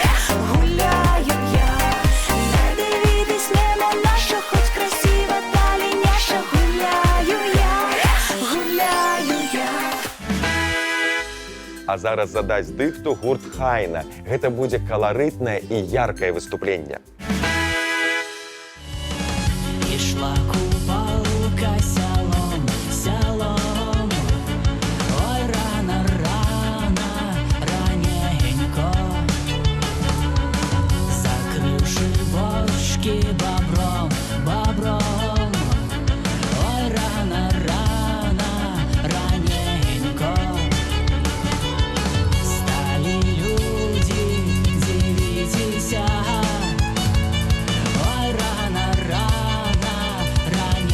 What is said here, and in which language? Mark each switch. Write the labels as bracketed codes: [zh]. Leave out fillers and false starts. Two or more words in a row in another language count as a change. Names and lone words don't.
[uk] не дивітесь, нема на що, хоч красива даліняша, гуляю я. [be] А зараз задаць дыхту гурт Хайна. Гэта будзе каларытнае і яркае выступленне. [uk] Ішла купалка сялом, ой, рано, раненько, закривши бочки бобром, ой, рано, раненько, стали люди дивитися, ой, рано,